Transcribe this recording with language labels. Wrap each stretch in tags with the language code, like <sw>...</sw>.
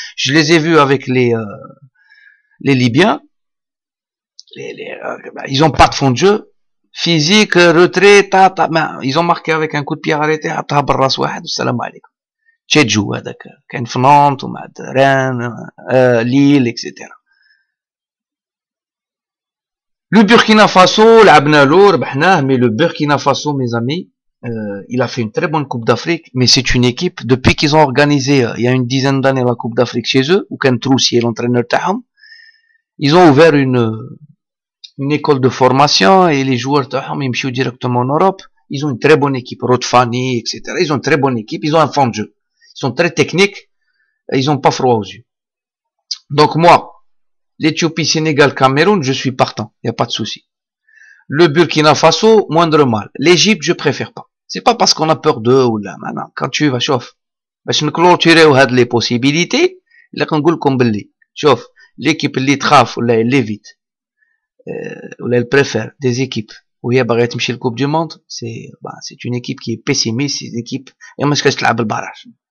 <fr>Je les ai vus avec les Libyens. Ils ont pas de fond de jeu. Physique, retrait, ils ont marqué avec un coup de pied arrêté, salam alaikum.</fr> <ar>تشيجو هذاك كاين في نانت ومع ران ليل etc.</ar> <fr>Le Burkina Faso</fr> <ar>لعبنا له ربحناه,</ar> <fr>mais le Burkina Faso, mes amis, il a fait une très bonne Coupe d'Afrique, mais c'est une équipe depuis qu'ils ont organisé il y a une dizaine d'années la Coupe d'Afrique chez eux, ou كان Troussi est l'entraîneur تاعهم, ils ont ouvert une école de formation et les joueurs تاعهم يمشيو directement en Europe. Ils ont une très bonne équipe, Rodfani, etc. Ils ont une très bonne équipe, ils ont un fond de jeu. Ils sont très techniques, ils ont pas froid aux yeux. Donc moi, l'Éthiopie, Sénégal, Cameroun, je suis partant, il n'y a pas de souci. Le Burkina Faso, moindre mal. L'Égypte, je préfère pas. C'est pas parce qu'on a peur d'eux ou là, maintenant, quand tu vas, chauffe.</fr> <ar>باش نكلوتيريو هاد les possibilités, اللي كنقول لكم باللي شوف l'équipe اللي تخاف ولا اللي évite ولا</ar> <fr>elle préfère des équipes</fr> <ar>وهي باغيه تمشي للكوب دو موند,</ar> <fr>c'est une équipe qui est pessimiste, c'est une équipe</fr> <ar>et ما تلعب البراج.</ar>